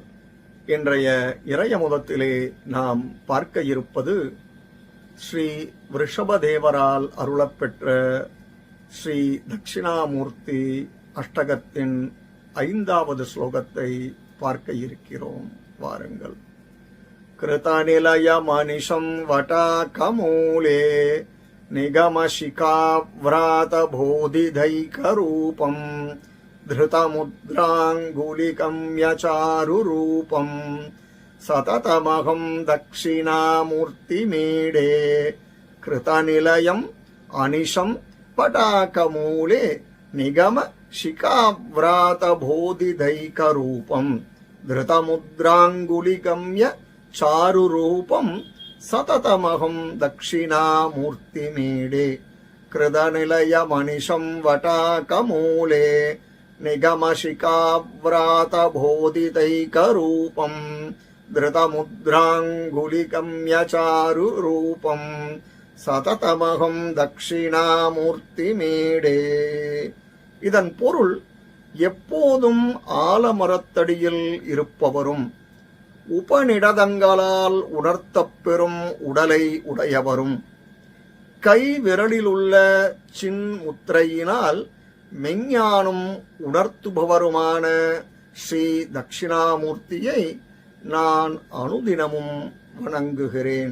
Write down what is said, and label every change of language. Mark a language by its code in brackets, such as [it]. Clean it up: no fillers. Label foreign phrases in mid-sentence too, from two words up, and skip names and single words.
[ta] இன்றைய இறையமுதத்திலே நாம் பார்க்க இருப்பது ஸ்ரீ விருஷபதேவரால் அருளப்பெற்ற ஸ்ரீ தட்சிணாமூர்த்தி அஷ்டகத்தின் 5வது ஸ்லோகத்தை பார்க்க இருக்கிறோம். [sa] வாருங்கள். कृतनिलय मनिशं वटाकमूले निगमशिखाव्रात बोधितैकरूपम् धृतमुद्राङ्गुलिकम्यचारुरूपम् सततमहं दक्षिणामूर्तिमीडे कृतनिलयम् अनिशं पटाकमूले निगमशिखाव्रातबोधिदैकरूपम् धृतमुद्राङ्गुलिकम्य चारुरूपम् सततमहं दक्षिणामूर्तिमीडे कृतनिलयमनिशं वटाकमूले निगमशिखाव्रातबोधिदैकरूपम् धृतमुद्राङ्गुलिकम्यचारुरूपम् सततमहं दक्षिणामूर्तिमीडे. [ta] இதன் பொருள், எப்போதும் ஆலமரத்தடியில் இருப்பவரும் உபநிடதங்களால் உணர்த்தப்பெறும் உடலை உடையவரும் கை விரலிலுள்ள சின்முத்திரையினால் மெஞ்ஞானம் உணர்த்துபவருமான ஸ்ரீ தட்சிணாமூர்த்தியை நான் அனுதினமும் வணங்குகிறேன்.